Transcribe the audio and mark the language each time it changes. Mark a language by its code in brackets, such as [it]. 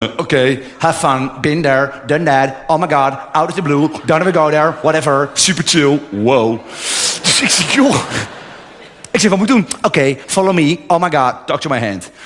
[en] Okay, have fun, been there, done that, oh my god, out of the blue, don't ever go there, whatever, super chill, wow. [nl] Dus ik zeg, joh, ik zeg, wat moet ik doen? [en] Okay, follow me, oh my god, talk to my hand.